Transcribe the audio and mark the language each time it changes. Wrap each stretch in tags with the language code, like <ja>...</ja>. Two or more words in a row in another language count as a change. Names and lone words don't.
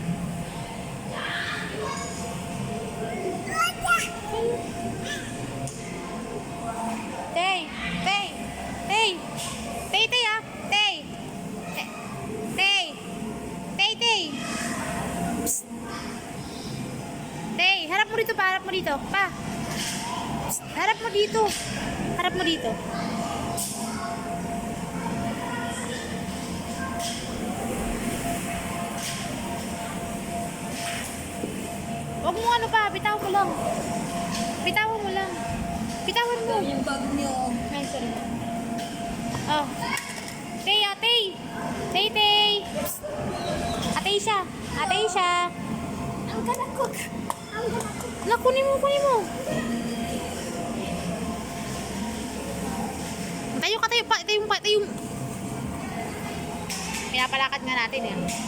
<tl>Tay. Tay. Tay. Tay, Tay, ah. Tay. Tay. Tay, Tay. Psst. Tay, harap mo dito pa. Harap mo dito. Pa. Psst. Harap mo dito. Harap mo dito. Huwag mo ano pa, bitawan mo lang. Bitawan mo lang. Bitawan mo. Yung bag niyo. Ay, sorry. Oh. Tay, atay. Tay, tay. Atay siya. Atay siya.</tl> <en>I'm gonna cook. I'm gonna cook.</en> <tl>La, kunin mo, kunin mo. Tayo ka, tayo pa. Tayo. Pinapalakad nga natin eh.</tl>